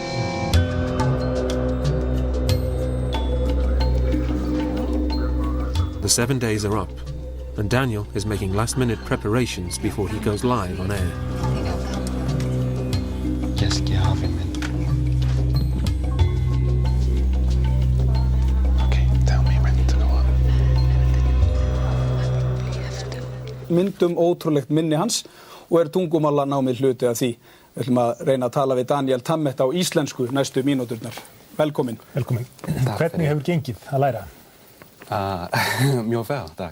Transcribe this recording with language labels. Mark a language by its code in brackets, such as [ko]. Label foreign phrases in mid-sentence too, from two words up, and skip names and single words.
[en] The 7 days are up, and Daniel is making last-minute preparations before he goes live on air. Okay, tell me when to go up. [is] Myndum ótrúlegt minni hans og tungumálanámið hluti af því. Við ætlum að reyna að tala við Daniel Tammet á íslensku næstu mínúturnar. Velkomin. Velkomin. Hvernig hefur gengið að læra? Mjög vel, takk.